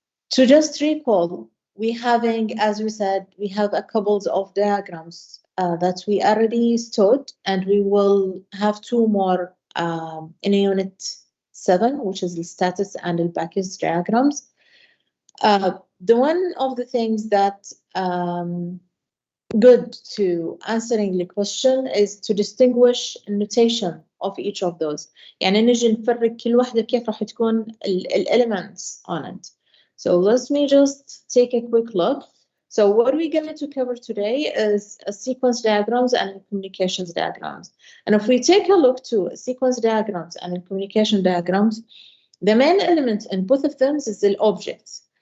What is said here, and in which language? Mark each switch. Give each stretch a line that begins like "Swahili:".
English: To just recall, we having, as we said, we have a couple of diagrams that we already stored, and we will have 2 more in Unit 7, which is the status and the package diagrams. The one of the things that good to answering the question is to distinguish النوتيشن of each of those.
Arabic: يعني نجي نفرق كل واحدة كيف راح تكون
English: elements on it. So let me just take a quick look. So what we're going to cover today is a sequence diagrams and communications diagrams. And if we take a look to sequence diagrams and communication diagrams, the main element in both of them is the objects.